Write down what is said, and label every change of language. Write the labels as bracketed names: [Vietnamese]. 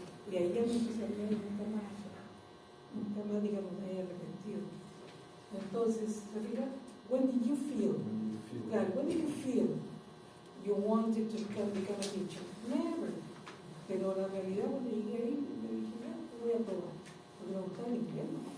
[Spanish] Y ahí ya me empecé a ver nunca más, digamos, me haya arrepentido. Entonces, ¿se fijan? [English] When did you feel? Claro, when did you feel you wanted to become a teacher? Never. [Spanish] Pero la realidad, cuando llegué ahí, me dije, ya, voy a probar. Porque me gustaba el inglés, ¿no?